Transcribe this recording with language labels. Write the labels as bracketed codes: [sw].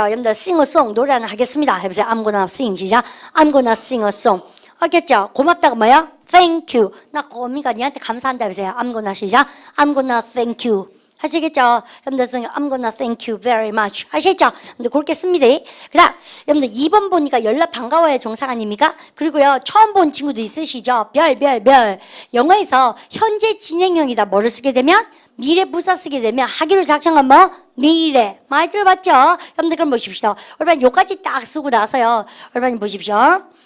[ko] 여러분들 [en] sing a song [ko] 노래 하나 하겠습니다. [en] 해보세요. I'm gonna sing. 시작. I'm gonna sing a song. 알겠죠? [ko] 고맙다가 뭐야? [en] Thank you. [ko] 나 고미가 니한테 감사한다. [en] 해보세요. I'm gonna 시작. I'm gonna thank you. [ko] 하시겠죠? [en] 여러분들 I'm gonna thank you very much. [ko] 아시겠죠? 근데 그렇게 씁니다. 그래, 여러분들 2번 보니까 연락 반가워요 정상 아닙니까? 그리고요 처음 본 친구도 있으시죠? 별. 영어에서 현재 진행형이다 뭐를 쓰게 되면 미래 부사 쓰게 되면 하기로 작정한 뭐 미래. 많이 들어봤죠? 여러분들 그럼 보십시오. 여러분 요까지 딱 쓰고 나서요. 여러분 보십시오.